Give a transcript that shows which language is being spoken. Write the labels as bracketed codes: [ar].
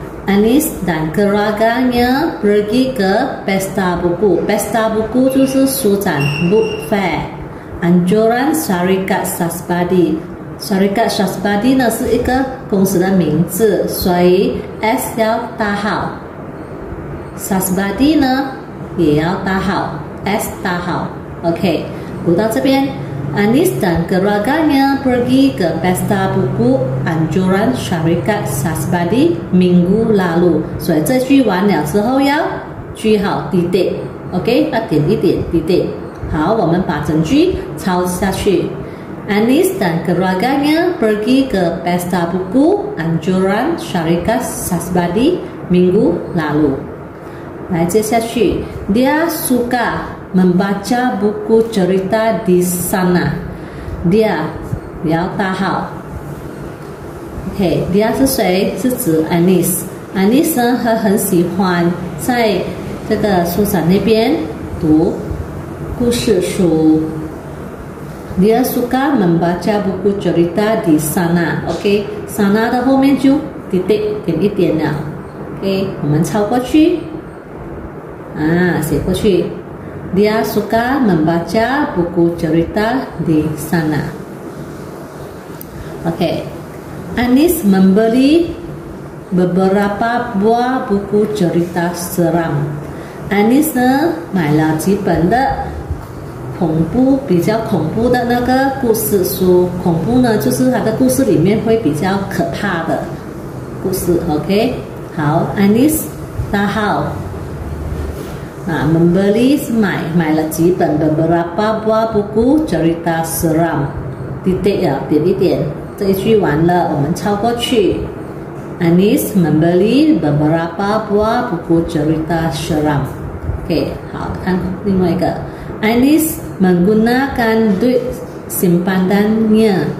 [ms] Anis dan keluarganya pergi ke pesta buku。Pesta buku [zh] 就是书展 [ms] book fair。Anjuran Syarikat Sasbadi。Syarikat Sasbadi [zh] 呢是一个公司的名字，所以 S 要打好。 Sasbadi 呢也要打好 ，S 打好。 OK， 读到这边。 [ms] Anis dan keluarganya pergi ke pesta buku anjuran Syarikat Sasbadi minggu lalu。 [zh] 所以这句完了之后要句号滴滴 ，OK， 要点一点滴滴。好，我们把整句抄下去。 [ms] Anis dan keluarganya pergi ke pesta buku anjuran Syarikat Sasbadi minggu lalu。来，接下去 ，dia suka membaca buku cerita di sana。 [zh] dia 也要打好。OK，dia 是谁？是指 Anis。Anis 呢，他很喜欢在这个书展那边读故事书。 [ms] dia suka membaca buku cerita di sana。OK，sana [zh] 的后面就滴滴点一点了。 OK， 我们抄过去。写过去。 [ms] Dia suka membaca buku cerita di sana. Oke, Anis membeli beberapa buah buku cerita seram. [zh] Anis 呢买了几本的比较恐怖的那个故事书。恐怖呢就是它的故事里面会比较可怕的故事。 OK， 好 ，Anis 打好。 [ms] membeli [zh] 是买了几本 [ms] beberapa buah buku cerita seram。 [zh] 滴滴啊，点一点。这一句完了，我们抄过去。 [ms] Anis membeli beberapa buah buku cerita seram。 [zh] OK， 好，看另外一个。 [ms] Anis menggunakan duit simpanannya。